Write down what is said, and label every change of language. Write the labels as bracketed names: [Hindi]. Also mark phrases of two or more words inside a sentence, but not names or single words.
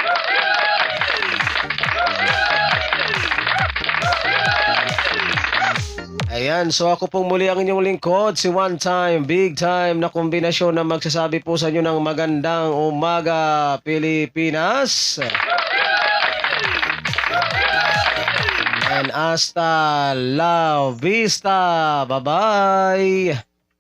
[Filipino] Ayan, so ako pong muli ang inyong lingkod, si One Time, Big Time na kombinasyon na magsasabi po sa inyo ng magandang umaga, Pilipinas. [Spanish] And hasta la vista. [English] Bye-bye.